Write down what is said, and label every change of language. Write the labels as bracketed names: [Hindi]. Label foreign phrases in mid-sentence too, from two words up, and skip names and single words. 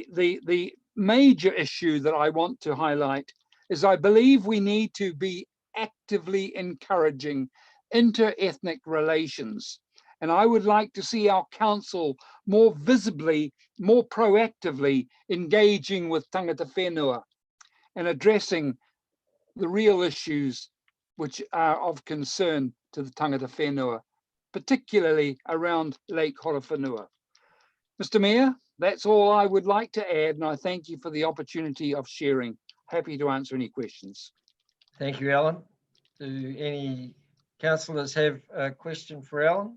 [English] the major issue that I want to highlight is I believe we need to be actively encouraging inter-ethnic relations. And I would like to see our council more visibly, more proactively engaging with [Māori] tangata whenua [English] and addressing the real issues which are of concern to the [Māori] tangata whenua, [English] particularly around Lake Horowhenua. Mr. Mayor, that's all I would like to add, and I thank you for the opportunity of sharing. Happy to answer any questions. Thank you, Alan. Do any councillors have a question for Alan?